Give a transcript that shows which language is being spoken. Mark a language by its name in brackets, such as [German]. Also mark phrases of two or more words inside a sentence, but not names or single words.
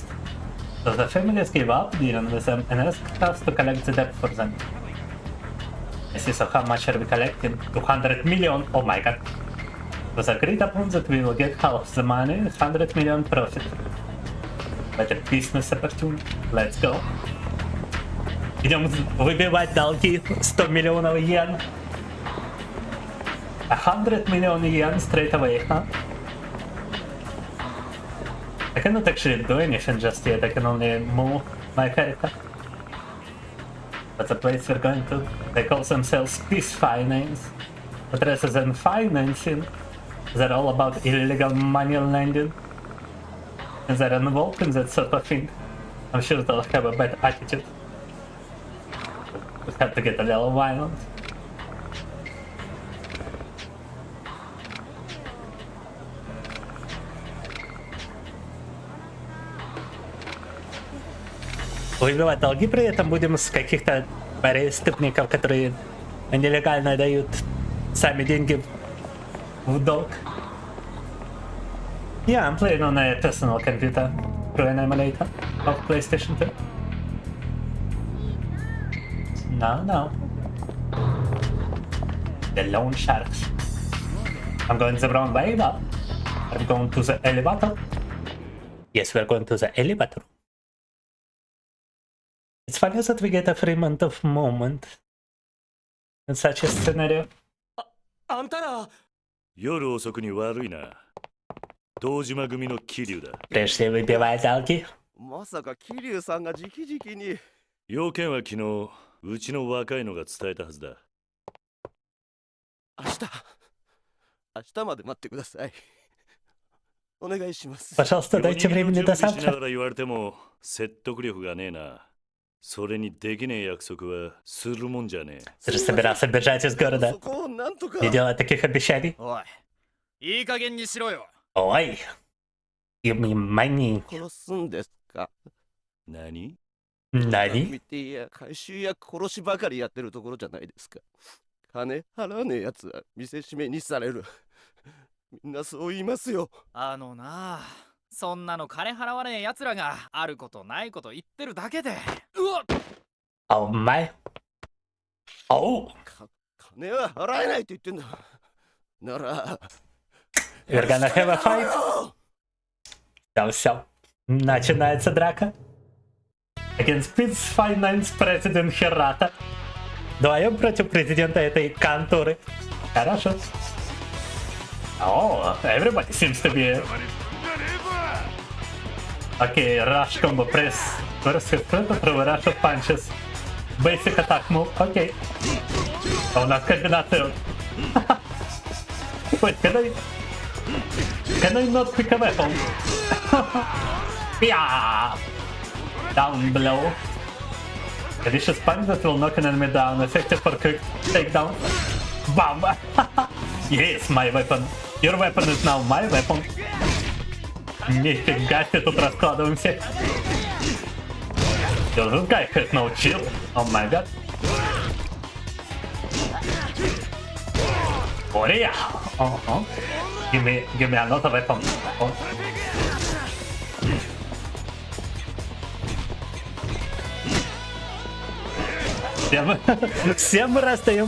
[English] So the families gave up dealing with them and asked us to collect the debt for them. I see, so how much are we collecting? 200 million, oh my god. It was agreed upon that we will get half the money, 100 million profit. But a business opportunity, let's go. [Russian] Идем выбивать долги 100 миллионов йен. [English] 100 million yen straight away, huh? I cannot actually do anything just yet, I can only move my character. But the place we're going to, they call themselves Peace Finance. But rather than financing, they're all about illegal money lending. And they're involved in that sort of thing. I'm sure they'll have a bad attitude. We have to get a little violent. [Russian] Выбивать долги при этом будем с каких-то преступников, которые нелегально дают сами деньги в долг. [English] Yeah, I'm playing on a personal computer through an emulator of PlayStation 2. No. The loan sharks. I'm going the wrong way, but I'm going to the elevator. Yes, we're going to the elevator. It's funny that we get a free month of moment in such a scenario. [Japanese] あんたら。夜遅くに悪いな。堂島組の桐生だ。 [Russian] Пришли выбивать долги. [Japanese] まさか桐生さんが直々に。要件は昨日、うちの若いのが伝えたはずだ。明日まで待ってください。お願いします。 [Russian] Пожалуйста, дайте времени до [Japanese] しなが [Russian] завтра. [Japanese] ら言われても説得力がねえな。それにできねえ約束はするもんじゃねえ。 [Russian] Ты же собирался бежать из города. [Japanese] そこをなんとか。 [Russian] Не делать таких обещаний. [Japanese] おい。いい加減にしろよ。 [Russian] Ой. [English] Give me money. [Japanese] 殺すんですか。何？ Nani? 見ていや回収や殺しばかりやってるところじゃないですか。金払わねえやつは見せしめにされる。みんなそう言いますよ。あのなあ、そんなの金払わねえ奴らがあることないこと言ってるだけで。うわっ [English] Oh my. Oh. [Japanese] 金は払えないって言ってんだ。なら。 [English] We're gonna have a fight. [Russian] Все. Начинается драка. [English] Against Peace Finance President Hirata. [Russian] Вдвоем против президента этой конторы. Хорошо. [English] Oh, everybody seems to be... Okay, rush combo press. First hit front through rush of punches. Basic attack move, okay. Oh, not combination. Wait, can I not pick a weapon? Yeah! Down below. A vicious punch that will knock an enemy down, effective for quick takedown. Bam! Yes, my weapon. Your weapon is now my weapon. [Russian] Нифига себе тут раскладываемся. [English] Yo, this guy has no chill. Oh my god. Oh yeah. Uh-huh. Give me another weapon. [Russian] Oh. Всем мы расстаем.